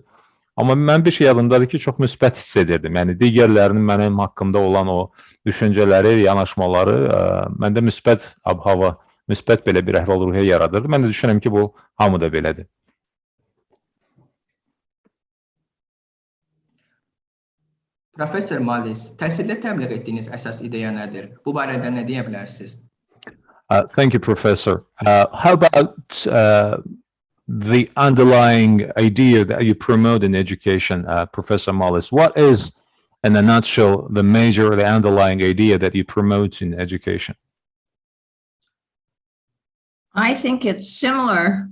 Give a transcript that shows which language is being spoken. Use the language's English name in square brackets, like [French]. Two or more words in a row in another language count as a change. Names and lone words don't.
[Azerbaijani] Amma mən bir şey yadımdadır ki, çox müsbət hiss edirdim. Yəni, digərlərinin mənim haqqımda olan o düşüncələri, yanaşmaları məndə müsbət ab-hava, müsbət belə bir əhval-ruhiyyə yaradırdı. Mən də düşünürəm ki, bu hamı da belədir. Professor Mullis, təhsildə təbliğ etdiyiniz əsas ideya nədir? Bu barədə nə deyə bilərsiniz? [English] Thank you, Professor. How about the underlying idea that you promote in education, Professor Mullis? What is, in a nutshell, the underlying idea that you promote in education? I think it's similar.